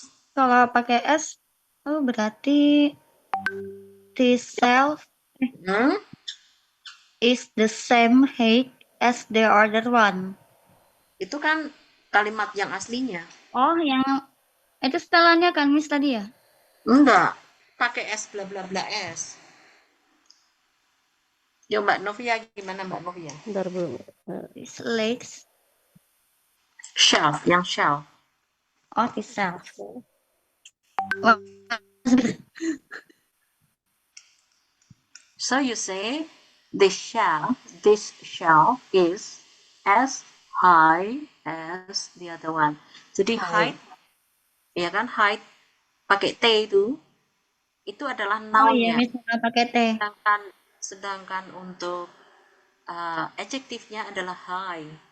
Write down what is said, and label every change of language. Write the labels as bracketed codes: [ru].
[id] Kalau pakai S, berarti [en] this shelf is the same height as the other one. [id] Itu kan kalimat yang aslinya. Oh, yang itu setelahnya kan, Miss, tadi ya? Enggak, pakai s bla bla bla s. Yo Mbak Novia, gimana Mbak Novia? Bentar belum. [en] This legs. [id] Shelf, yang shelf. [en] Oh, this shelf. So you say this shelf is as high as the other one. [id] Jadi height, ya kan, height pakai T itu adalah Oh iya, noun-nya. Miss, pakai T. Sedangkan untuk adjektifnya adalah high.